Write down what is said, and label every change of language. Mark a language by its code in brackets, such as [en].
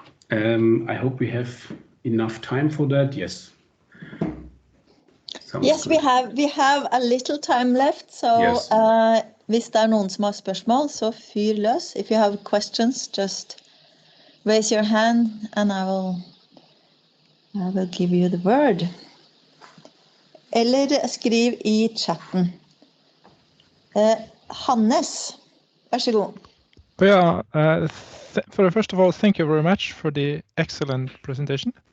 [en] I hope we have enough time for that. Yes. Yes, we have a little time left, so yes. [no] Hvis det noen som har spørsmål, så fyr løs. [en] If you have questions, just raise your hand and I will give you the word. [no] Eller skriv I chatten. Hannes, vær så god. [en] Yeah, first of all, thank you very much for the excellent presentation.